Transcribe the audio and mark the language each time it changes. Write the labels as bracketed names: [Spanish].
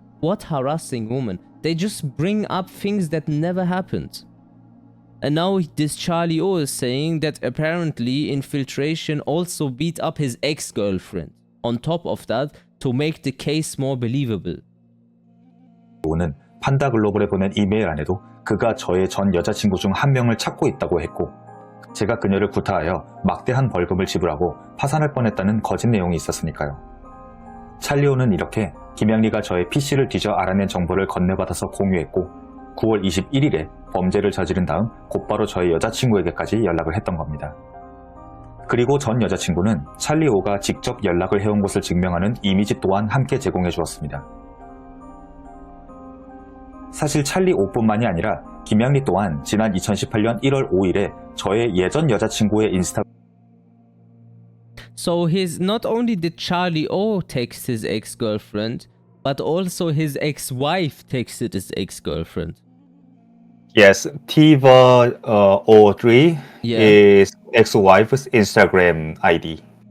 [English] What harassing woman? They just bring up things that never happened. And now this Charlie O is saying that apparently Infiltration also beat up his ex-girlfriend. On top of that, to make the case more believable. [Korean] 오는 판다 글로벌에 보낸 이메일 안에도 그가 저의 전 여자친구 중 한 명을 찾고 있다고 했고 제가 그녀를 구타하여 막대한 벌금을 지불하고 파산할 뻔했다는 거짓 내용이 있었으니까요. 찰리오는 이렇게 김양리가 저의 PC를 뒤져 알아낸 정보를 건네받아서 공유했고 9월 21일에 범죄를 저지른 다음 곧바로 저의 여자친구에게까지 연락을 했던 겁니다. 그리고 전 여자친구는 찰리오가 직접 연락을 해온 것을 증명하는 이미지 또한 함께 제공해 주었습니다. 사실 찰리오뿐만이 아니라 김양리 또한 지난 2018년 1월 5일에 저의 예전 여자친구의 인스타 [English] So his not only did Charlie O text his ex-girlfriend, but also his ex-wife texted his ex-girlfriend. Yes, Tiva 03 Yeah. is ex-wife's Instagram ID.